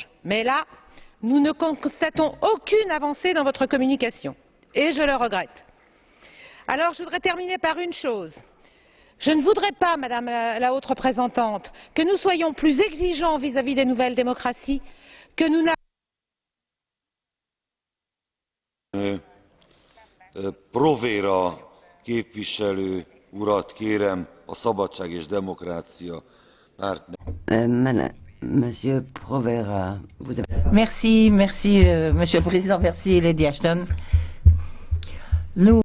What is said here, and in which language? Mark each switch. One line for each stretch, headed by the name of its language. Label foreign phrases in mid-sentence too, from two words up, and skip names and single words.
French: Mais là, nous ne constatons aucune avancée dans votre communication. Et je le regrette. Alors, je voudrais terminer par une chose. Je ne voudrais pas, Madame la Haute Représentante, que nous soyons plus exigeants vis-à-vis des nouvelles démocraties que nous n'avons.
Hungarian: Provera képviselő urat kérem a Szabadság és Demokrácia párt.
French: Monsieur Provera, vous avez... Merci, Monsieur le Président, merci Lady Ashton. Nous